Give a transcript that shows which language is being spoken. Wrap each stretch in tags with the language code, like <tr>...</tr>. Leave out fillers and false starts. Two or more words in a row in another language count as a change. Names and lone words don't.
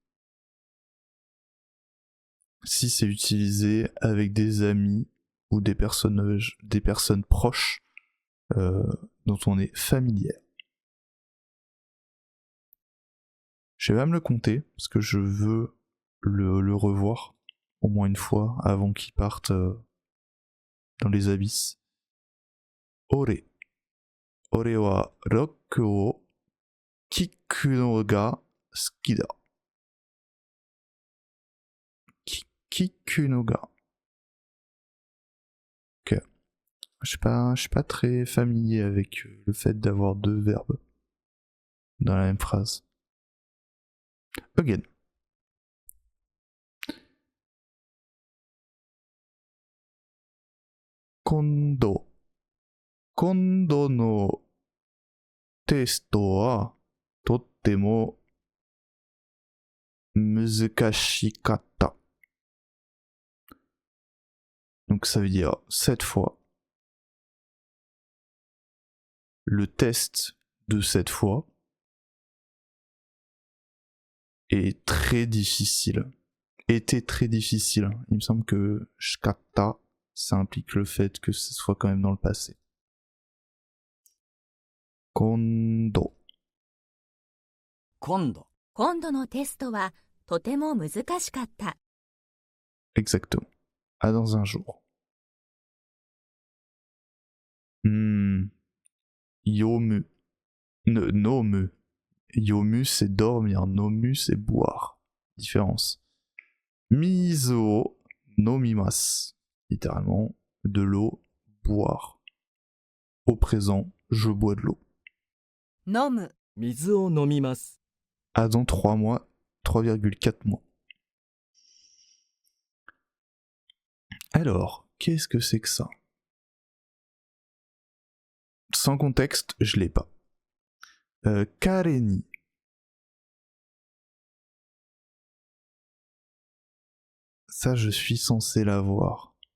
<fr>Si c'est utilisé avec des amis ou des personnes proches dont on est familier. Je vais même le compter parce que je veux le revoir au moins une fois avant qu'il parte dans les abysses.</fr> <ja>俺はロックを聞くのが好きだ. 聞くのが.</ja> <fr>Ok. Je suis pas très familier avec le fait d'avoir deux verbes dans la même phrase.</fr> <ja>Again. 今度のテストはとっても難しかった.</ja> <fr>Donc ça veut dire cette fois. Le test de cette fois est très difficile. Était très difficile. Il me semble que shikatta, ça implique le fait que ce soit quand même dans le passé.</fr> <ja>Kondo. 今度、今度のテストはとても難しかった。</ja> <fr>Exactement. À dans un jour.</fr> <ja>Yomu. Nomu.</ja> <fr>Yomu c'est dormir, nomu c'est boire. Différence.</fr> <ja>水を飲みます.</ja> <fr>Littéralement, de l'eau, boire. Au présent, je bois de l'eau.</fr> <ja>飲む、水を飲みます。</ja> <fr>À dans 3 mois, 3,4 mois. Alors, qu'est-ce que c'est que ça? Sans contexte, je l'ai pas. Kareni. Ça, je suis censé l'avoir.</fr>